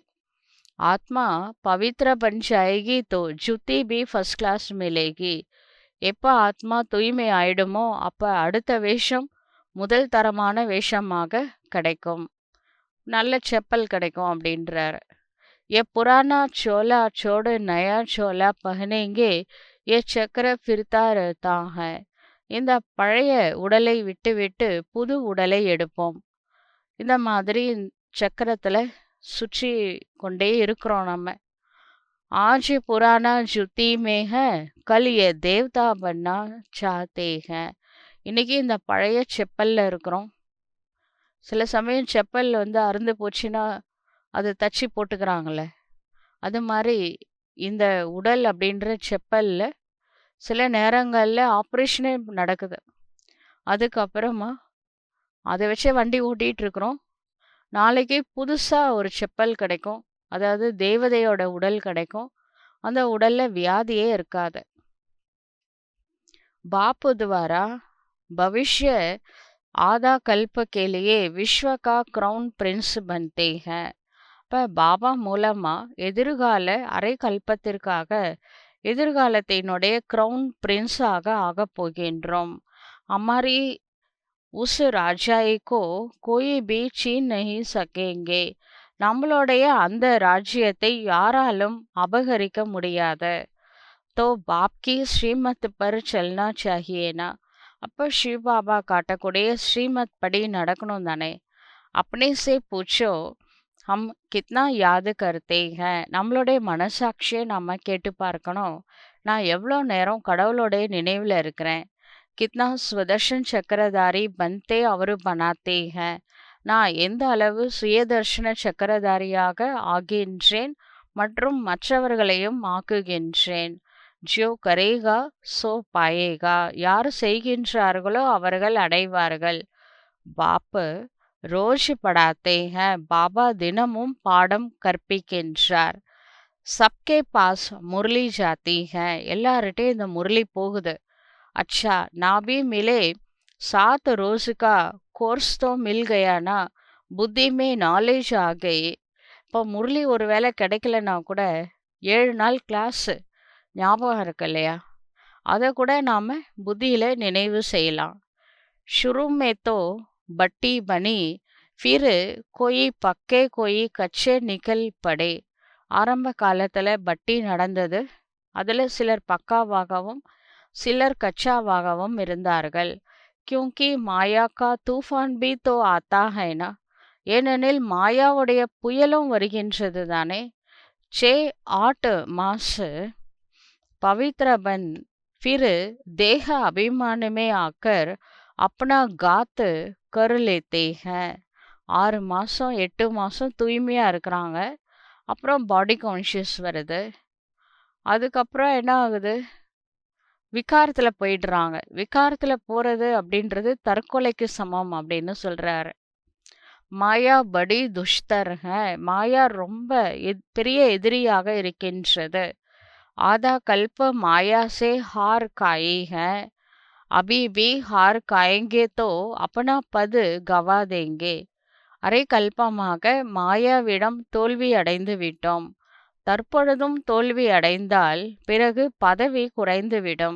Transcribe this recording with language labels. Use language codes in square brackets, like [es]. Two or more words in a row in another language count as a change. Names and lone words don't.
[hi] आत्मा पवित्र बन जायेगी तो जुत्ती भी [en] first class [hi] मिलेगी. [ta] எப்ப ஆத்மா தூய்மை ஆயிடுமோ அப்ப அடுத்த வேஷம் முதல் தரமான வேஷமாக கிடைக்கும், நல்ல செப்பல் கிடைக்கும் அப்படின்றாரு. [hi] ये पुराना चोला छोड़ नया चोला पहनेंगे, ये चक्र फिरता रहता है. [ta] இந்த பழைய உடலை விட்டுவிட்டு புது உடலை எடுப்போம். இந்த மாதிரி சக்கரத்துல சுற்றி கொண்டே இருக்கிறோம் நம்ம. [hi] आज पुराना जुती में है, कल ये देवता बनना चाहते हैं. [ta] இன்னைக்கு இந்த பழைய செப்பல்ல இருக்கிறோம். சில சமயம் செப்பல் வந்து அறுந்து போச்சுன்னா அது தச்சு போட்டுக்கிறாங்கல்ல, அது மாதிரி இந்த உடல் அப்படின்ற செப்பல்ல சில நேரங்கள்ல ஆப்ரேஷனே நடக்குது. அதுக்கப்புறமா அதை வச்சே வண்டி ஓட்டிட்டு இருக்கிறோம். நாளைக்கு புதுசா ஒரு செப்பல் கிடைக்கும், அதாவது தேவதையோட உடல் கிடைக்கும். அந்த உடல்ல வியாதியே இருக்காது. [hi] बाप द्वारा भविष्य आधा कल्प के लिए विश्व का [en] crown prince [hi] बनते हैं. [ta] இப்போ பாபா மூலமா எதிர்கால அரை கல்பத்திற்காக எதிர்காலத்தினுடைய கிரவுன் பிரின்ஸாக ஆகப் போகின்றோம். [hi] हमारी उस राजाई को कोई भी छीन नहीं सकेंगे. [ta] நம்மளுடைய அந்த ராஜ்யத்தை யாராலும் அபகரிக்க முடியாது. [hi] तो बाप की श्रीमत पर चलना चाहिए ना. [ta] அப்போ சிவ பாபா காட்டக்கூடிய ஸ்ரீமத் படி நடக்கணும் தானே. [hi] अपने से पूछो हम कितना याद करते हैं. [ta] நம்மளுடைய மனசாட்சியை நம்ம கேட்டு பார்க்கணும், நான் எவ்வளோ நேரம் கடவுளுடைய நினைவில் இருக்கிறேன். [hi] कितना स्वदर्शन चक्रधारी बनते और बनाते हैं. [ta] நான் எந்த அளவு சுயதர்ஷன சக்கரதாரியாக ஆகின்றேன் மற்றும் மற்றவர்களையும் ஆக்குகின்றேன். [hi] जो करेगा सो पायेगा. [ta] யார் செய்கின்றார்களோ அவர்கள் அடைவார்கள். [hi] बापू रोज पढ़ाते हैं. [ta] பாபா தினமும் பாடம் கற்பிக்கின்றார். [hi] सबके पास मुरली जाती है. [ta] எல்லார்கிட்டையும் இந்த முரளி போகுது. [hi] अच्छा ना भी मिले 7 रोज का कोर्स तो मिल गया ना, புத்தி में நாலேஜ் आ गई. [ta] இப்போ முரளி ஒரு வேளை கிடைக்கலன்னா கூட 7 நாள் கிளாஸ் ஞாபகம் இருக்கு இல்லையா, அதை கூட நாம் புத்தியில் நினைவு செய்யலாம். [hi] शुरू में तो बट्टी बनी, फिर कोई पक्के कोई कच्चे निकल पड़े. [ta] ஆரம்ப காலத்தில் பட்டி நடந்தது, அதில் சிலர் பக்காவாகவும் சிலர் கச்சாவாகவும் இருந்தார்கள். [hi] क्योंकि माया का तूफ़ान भी तो आता है ना. [ta] ஏனெனில் மாயாவுடைய புயலும் வருகின்றது தானே. [hi] 6-8 மாஸ் पवित्र बन फिर देह अभिमान में आकर अपना गात कर लेते हैं. [ta] 6 மாதம் 8 மாதம் தூய்மையாக இருக்கிறாங்க, அப்புறம் [en] body conscious [ta] வருது. அதுக்கப்புறம் என்ன ஆகுது, விகாரத்தில் போயிடுறாங்க. விகாரத்தில் போகிறது அப்படின்றது தற்கொலைக்கு சமம் அப்படின்னு சொல்கிறாரு. [hi] माया बड़ी दुस्तर है. [ta] மாயா ரொம்ப பெரிய எதிரியாக இருக்கின்றது. [hi] आधा कल्प माया से हार खाई है, अभी भी हार खाएंगे तो अपना पद गवा देंगे. [ta] அரை கல்பமாக மாயாவிடம் தோல்வி அடைந்து விட்டோம், தற்பொழுதும் தோல்வி அடைந்தால் பிறகு பதவி குறைந்துவிடும்.